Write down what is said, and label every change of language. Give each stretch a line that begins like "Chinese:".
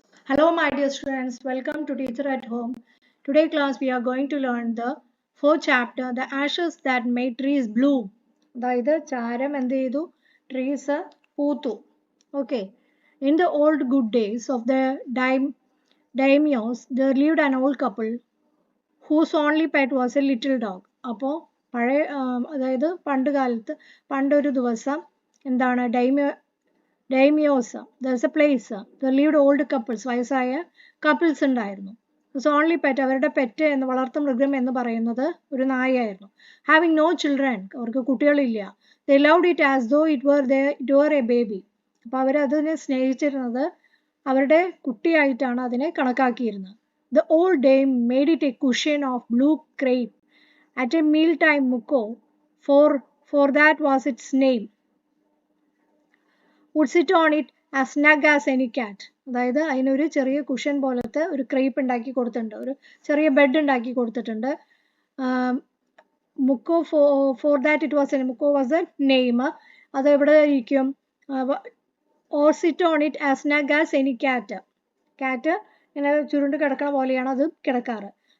English: Hello my dear students, welcome to Teacher at Home. Today class we are going to learn the fourth chapter, the ashes that made trees bloom.
Malayalam: അതായത് ചാരം എന്ത് ചെയ്തു trees പൂത്തു. Okay.
English: In the old good days of the daimios, there lived an old couple whose only pet was a little dog.
Malayalam: അപ്പോൾ പഴയ അതായത് പണ്ടൊരു ദിവസം എന്താണ് ഡൈമിയോസ്
English: there's a place there lived old couples
Malayalam: വയസ്സായ കപ്പിൾസ് ഉണ്ടായിരുന്നു. ഓൺലി പെറ്റ് അവരുടെ പെറ്റ് എന്ന് വളർത്തു മൃഗം എന്ന് പറയുന്നത് ഒരു നായയായിരുന്നു.
English: having no children
Malayalam: അവർക്ക് കുട്ടികളില്ല.
English: They loved it as though it were a baby.
Malayalam: അപ്പോൾ അവരതിനെ സ്നേഹിച്ചിരുന്നത് അവരുടെ കുട്ടിയായിട്ടാണ് അതിനെ കണക്കാക്കിയിരുന്നത്.
English: The old dame made it a cushion of blue crepe at a meal time Mucko for that was its name. would sit on it as snug as any cat.
Malayalam: അതായത് അതിനൊരു ചെറിയ cushion പോലത്തെ ഒരു crepe ഉണ്ടാക്കി കൊടുത്തിട്ടുണ്ട്, ഒരു ചെറിയ ബെഡ് ഉണ്ടാക്കി കൊടുത്തിട്ടുണ്ട്.
English: Mucko for that it was Mucko was a name.
Malayalam: അത് എവിടെ ഇരിക്കും?
English: Or sit on it as snug as any cat.
Malayalam: Cat ഇങ്ങനെ ചുരുണ്ട് കിടക്കണ പോലെയാണ് അത് കിടക്കാറ്.